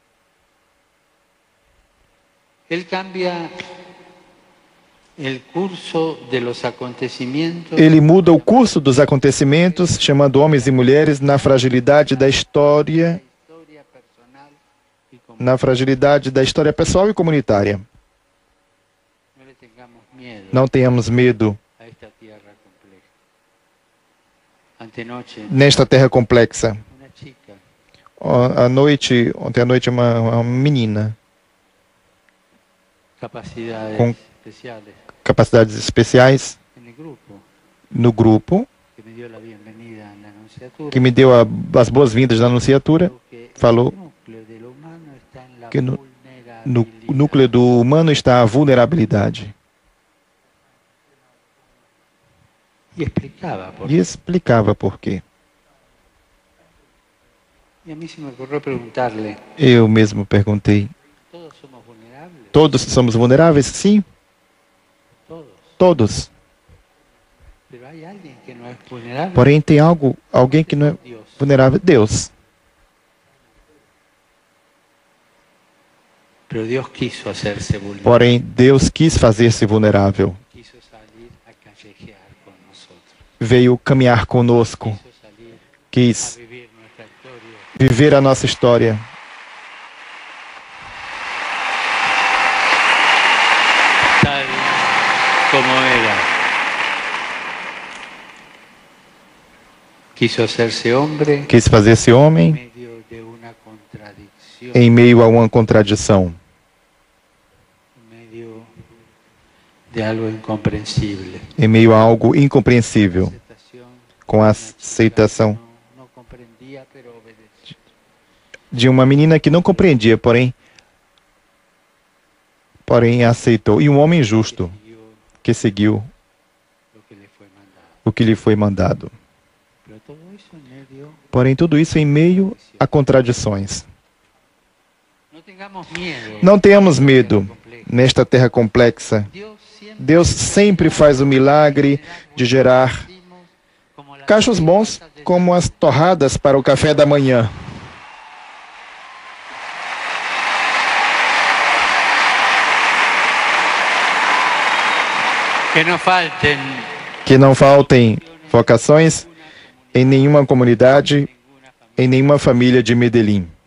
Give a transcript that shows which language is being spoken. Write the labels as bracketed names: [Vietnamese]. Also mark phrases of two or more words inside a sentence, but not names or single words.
[Portuguese] Ele muda o curso dos acontecimentos, chamando homens e mulheres na fragilidade da história pessoal e comunitária. [Spanish] miedo [Portuguese] Não tenhamos medo [Spanish] a esta tierra compleja. Antenoche, [Portuguese] nesta terra complexa. [Spanish] una chica [Portuguese] Ontem à noite, uma menina [Spanish] capacidades [Portuguese] com [Spanish] especiales [Portuguese] capacidades especiais [Spanish] en el grupo [Portuguese] no grupo, [Spanish] que me dio la bienvenida en la anunciatura. [Portuguese] que me deu as boas-vindas na anunciatura, [Spanish] Dijo que [Portuguese] falou [Spanish] el núcleo de lo humano está en la [Portuguese] que no [Spanish] vulnerabilidad. [Portuguese] núcleo do humano está a vulnerabilidade. [Spanish] Y explicaba por [Portuguese] E explicava por quê. [Spanish] Y a mí se me ocurrió preguntarle, [Portuguese] Eu mesmo perguntei: [Spanish] ¿todos somos vulnerables? [Portuguese] todos somos vulneráveis? Sim, [Spanish] Todos. [Portuguese] todos. [Spanish] Pero hay alguien que no es vulnerable. [Portuguese] Porém, tem alguém que não é [Spanish] Dios. [Portuguese] vulnerável: Deus. [Spanish] Pero Dios quiso hacerse vulnerable. [Portuguese] Porém, Deus quis fazer-se vulnerável. [Spanish] Quiso salir a callejear con nosotros. [Portuguese] Veio caminhar conosco, [Spanish] Quiso salir a [Portuguese] quis [Spanish] vivir nuestra historia. [Portuguese] viver a nossa história. [Spanish] Tal como era. Quiso hacerse hombre [Portuguese] Quis fazer-se [Spanish] en [Portuguese] homem [Spanish] medio de una contradicción, [Portuguese] em meio a uma contradição, [Spanish] en medio de algo incomprensible. [Portuguese] em meio a algo incompreensível, [Spanish] Aceptación, [Portuguese] com a aceitação [Spanish] no comprendía, pero obedeció. [Portuguese] de uma menina que não compreendia, porém aceitou. E um homem justo [Spanish] Siguió [Portuguese] que seguiu [Spanish] lo que le fue mandado. [Portuguese] o que lhe foi mandado. [Spanish] Pero todo eso en medio. [Portuguese] Porém, tudo isso em meio a contradições. [Spanish] No tengamos miedo. [Portuguese] Não tenhamos medo nesta terra complexa. Deus sempre faz o milagre de gerar cachos bons como as torradas para o café da manhã. Que não faltem vocações em nenhuma comunidade, em nenhuma família de Medellín.